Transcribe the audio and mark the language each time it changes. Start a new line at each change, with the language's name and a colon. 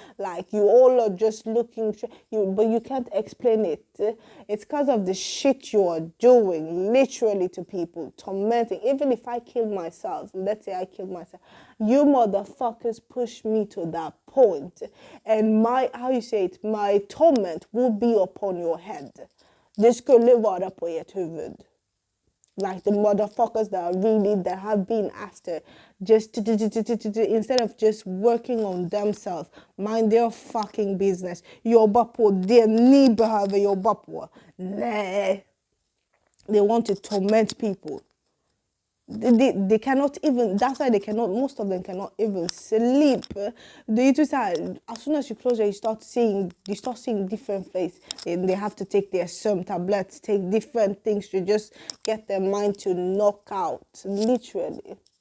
English: Like, you all are just looking, but you can't explain it. It's because of the shit you are doing, literally, to people, tormenting. Even if I kill myself, let's say I kill myself, you motherfuckers push me to that point. And my torment will be upon your head.
Swedish: Det skulle vara på ert huvud.
English: Like the motherfuckers that have been after, just instead of just working on themselves, mind their fucking business.
Swedish: Jobba på det ni behöver jobba på. Nej.
English: They want to torment people. They cannot even, that's why most of them cannot even sleep. They just as soon as you close your, you start seeing different faces. They have to take their some tablets, take different things to just get their mind to knock out, literally.